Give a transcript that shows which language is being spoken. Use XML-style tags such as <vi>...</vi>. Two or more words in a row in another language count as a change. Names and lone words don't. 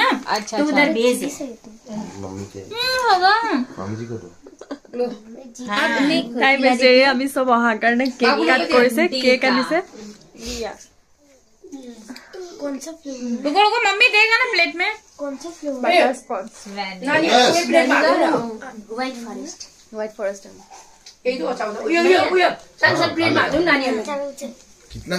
<hi>अच्छा तो उधर भेज होगा मामी जी को तो</hi> <as>তাই বেচেৰি আমি সব অহাৰ কাৰণে কেক কাট কৰিছে কেক আনিছে</as> <hi>कौन सा फ्लेवर रुको रुको मम्मी देगा ना प्लेट में कौन सा फ्लेवर व्हाइट फॉरेस्ट व्हाइट फॉरेस्ट यही तो अच्छा होता है सब प्लेट मार दो नानी</hi>